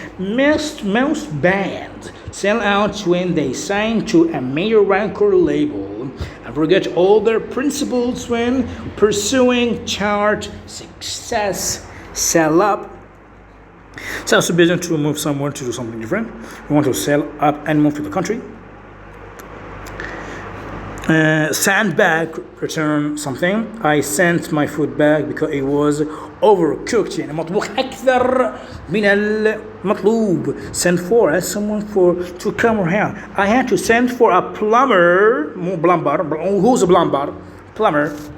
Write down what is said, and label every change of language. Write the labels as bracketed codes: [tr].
[en] Most bands sell out when they sign to a major record label and forget all their principles when pursuing chart success. Sell up. Sell to business to move someone to do something different. We want to sell up and move to the country. Send back, return something. I sent my food back because it was overcooked. [ar] يعني مطبوخ أكثر من المطلوب. [en] Send for, ask someone to come around. I had to send for a plumber. [ar] مو [en] plumber. Who's a plumber? Plumber.